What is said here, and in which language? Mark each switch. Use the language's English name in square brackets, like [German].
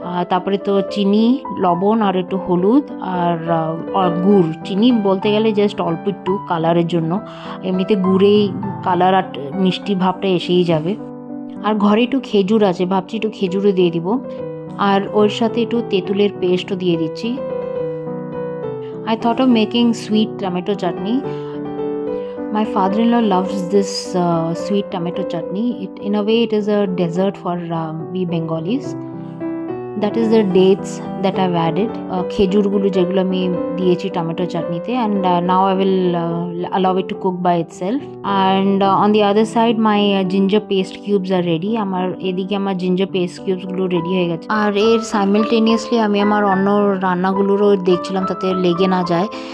[Bangla] তারপরে তো চিনি, লবণ আর একটু হলুদ আর গুড়। চিনি বলতে গেলে জাস্ট অল্প একটু কালারের জন্য, এমনিতে গুড়েই কালার আর মিষ্টি ভাবটা এসেই যাবে। আর ঘরে একটু খেজুর আছে, ভাবছি একটু খেজুরও দিয়ে দিব, আর ওর সাথে একটু তেঁতুলের পেস্টও দিয়ে দিচ্ছি। [English] I thought of making sweet tomato chutney. My father-in-law loves this sweet tomato chutney. In a way, it is a dessert for we Bengalis. That is the dates that I've added. [Bangla] খেজুরগুলো যেগুলো আমি দিয়েছি tomato চাটনিতে, [English] and now I will allow it to cook by itself. And on the other side, my ginger paste cubes are ready. [Bangla] এদিকে আমার ginger paste cubes গুলো ready হয়ে গেছে। আর এর simultaneously আমি আমার অন্য রান্নাগুলোরও দেখছিলাম যাতে লেগে না যায়।